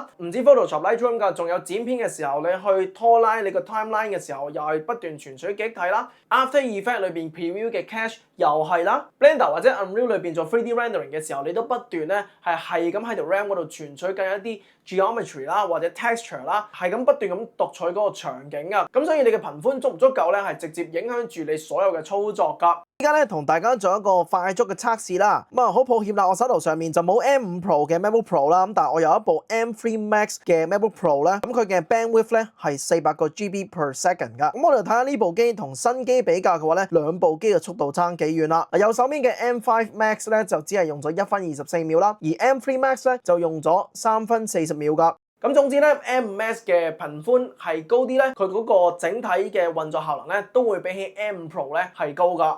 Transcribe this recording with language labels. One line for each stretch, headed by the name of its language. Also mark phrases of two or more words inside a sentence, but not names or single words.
Cantonese: 唔止 Photoshop、Lightroom 㗎，仲有剪片嘅時候，你去拖拉你個 timeline 嘅時候，又係不斷存取記憶體啦。After Effects 裏邊 preview 嘅 cache 又係啦。Blender 或者 Unreal 裏邊做
English: 3D rendering
Cantonese: 嘅時候，你都不斷咧係咁喺條 RAM 嗰度存取緊一啲 geometry 啦或者 texture 啦，係咁不斷咁讀取嗰個場景啊。咁所以你嘅頻寬足唔足夠咧，係直接影響住你所有嘅操作㗎。依家咧同大家做一個快速嘅測試啦。咁啊好抱歉啦，我手頭上面就冇 M5 Pro 嘅 MacBook Pro 啦，咁但係我有一部 M3 Max 嘅 MacBook Pro 咧，咁佢嘅 bandwidth 咧係400個
English: GB per second
Cantonese: 㗎。咁我哋睇下呢部機同新機比較嘅話咧，兩部機嘅速度差幾遠啦。右手邊嘅 M5 Max 咧就只係用咗1分24秒啦，而 M3 Max 咧就用咗3分40秒㗎。咁總之咧 ，M5 Max 嘅頻寬係高啲咧，佢嗰個整體嘅運作效能咧都會比起 M5 Pro 咧係高噶。